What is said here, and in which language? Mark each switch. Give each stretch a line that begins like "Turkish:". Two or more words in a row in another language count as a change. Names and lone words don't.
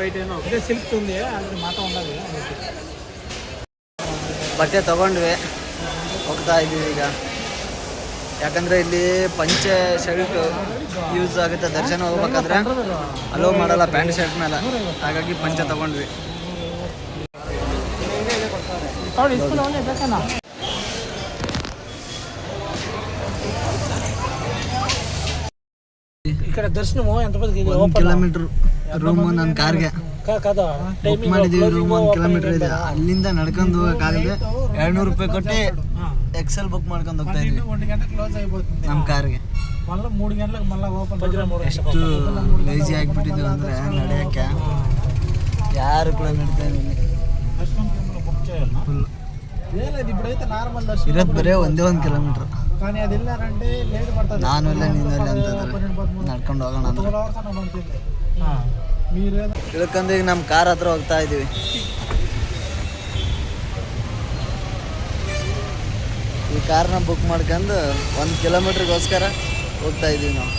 Kannada: ಬಟ್ಟೆ ತಗೊಂಡ್ವಿ, ಹೋಗ್ತಾ ಇದ್ದೀವಿ ಈಗ. ಯಾಕಂದರೆ ಇಲ್ಲಿ ಪಂಚೆ
English: shirt use
Kannada: ಆಗುತ್ತೆ. ದರ್ಶನ ಹೋಗ್ಬೇಕಾದ್ರೆ ಅಲೋ ಮಾಡಲ್ಲ
English: pant shirt
Kannada: ಮೇಲೆ, ಹಾಗಾಗಿ ಪಂಚೆ ತಗೊಂಡ್ವಿ.
Telugu: ఇక్కడ దర్శనము ఎంత
Kannada: 1 ಕಿಲೋಮೀಟರ್ ರೂಮು ನನ್ನ ಕಾರ್ಗೆ ಬುಕ್ ಮಾಡಿದ್ದೀವಿ. ರೂಮ್ 1 ಕಿಲೋಮೀಟರ್ ಇದೆ. ಅಲ್ಲಿಂದ ನಡ್ಕೊಂಡು ಹೋಗೋಕ್ಕಾಗದೆ 200 ರೂಪಾಯಿ ಕೊಟ್ಟು ಎಕ್ಸೆಲ್ ಬುಕ್ ಮಾಡ್ಕೊಂಡು ಹೋಗ್ತಾ ಇದ್ವಿ 1 ಗಂಟೆ ಕ್ಲೋಸ್ ಆಗಿಬಿಡ್ತು ನಮ್ಮ ಕಾರ್ಗೆ.
Telugu: మళ్ళీ 3 గంటలకు మళ్ళీ ఓపెన్.
Kannada: ಎಷ್ಟು ಲೇಜಿ ಆಗಿಬಿಟ್ಟಿದ್ದೀವಿ ಅಂದರೆ ನಡೆಯೋಕ್ಕೆ ಯಾರು ಕೂಡ ನಡೀತಾ ಇದ್ದೀನಿ. ಫುಲ್
Telugu: ఇప్పుడైతే నార్మల్ దర్శనం
Kannada: ಇರೋದು ಬರೀ 1 ಕಿಲೋಮೀಟ್ರ್.
Telugu: కానీ అది వెళ్ళారంటే లేట్ పడుతుంది.
Kannada: ನಾನು ಇಲ್ಲ ನೀನು ಇಲ್ಲ ಅಂತಂದ್ರೆ ನಡ್ಕೊಂಡು ಹೋಗೋಣ ಅಂತ ತಿಳ್ಕೊಂಡು ಈಗ ನಮ್ಮ ಕಾರ್ ಹತ್ರ ಹೋಗ್ತಾ ಇದ್ದೀವಿ. ಈ ಕಾರ್ನ ಬುಕ್ ಮಾಡ್ಕೊಂಡು 1 ಕಿಲೋಮೀಟ್ರಿಗೋಸ್ಕರ ಹೋಗ್ತಾ ಇದ್ದೀವಿ ನಾವು.